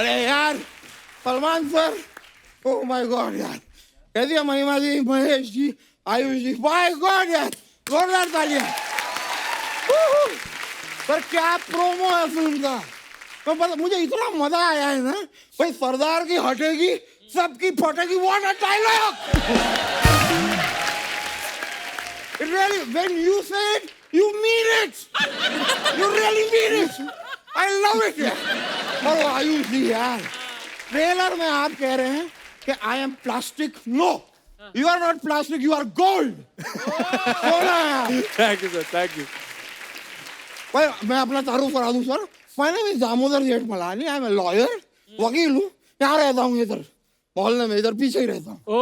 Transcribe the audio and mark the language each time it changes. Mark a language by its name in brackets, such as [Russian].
[Hindi] अरे यार Salman sir, [English] oh my God [Hindi] यार, कह दिया महिमा जी, महेश जी, आयुष जी, माय गॉड यार, जोरदार तालियां। सर क्या प्रोमो है फिल्म का, तो पता मुझे इतना मजा आया है ना भाई। सरदार की हटेगी सबकी फटेगी, [English] What a dialogue. Really, when you say it, you mean it. You really mean it. I love it [Hindi] यार। और आयुष जी यार, ट्रेलर में आप कह रहे हैं कि [English] I am plastic, no, you are not plastic, you are gold। [Hindi] सोना यार। Thank you sir, thank you. भाई मैं अपना तारुफ करा दूं सर, मैंने भी दामोदर जेठ मलानी, [English] I am lawyer, [Hindi] वकील हूँ, यहाँ रहता हूँ इधर मोहल्ले में, इधर पीछे ही रहता हूँ।